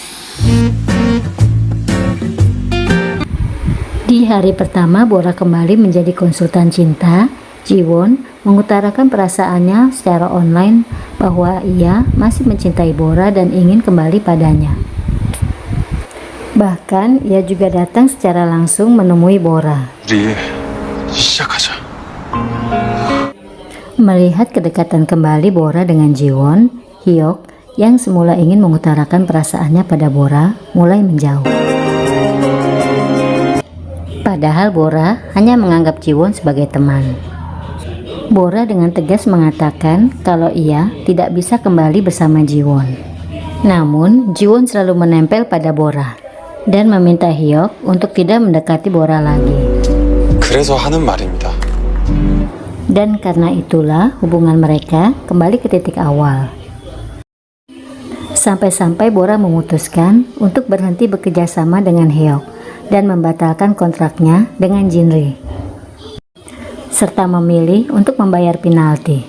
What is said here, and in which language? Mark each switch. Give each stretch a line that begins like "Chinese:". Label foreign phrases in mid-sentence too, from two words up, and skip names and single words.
Indonesian: Di hari pertama Bora kembali menjadi konsultan cinta, Jiwon mengutarakan perasaannya secara online bahwa ia masih mencintai Bora dan ingin kembali padanya. Bahkan ia juga datang secara langsung menemui Bora.
Korean: 우리 시작하자.
Indonesian: Melihat kedekatan kembali Bora dengan Jiwon, Hyuk yang semula ingin mengutarakan perasaannya pada Bora mulai menjauh. Padahal Bora hanya menganggap Jiwon sebagai teman. Bora dengan tegas mengatakan kalau ia tidak bisa kembali bersama Jiwon. Namun Jiwon selalu menempel pada Bora dan meminta Hyuk untuk tidak mendekati Bora lagi.
Korean: 그래서 하는 말입니다.
Indonesian: Dan karena itulah hubungan mereka kembali ke titik awal. Sampai-sampai Bora memutuskan untuk berhenti bekerja sama dengan Hyuk dan membatalkan kontraknya dengan Jinri, serta memilih untuk membayar penalti.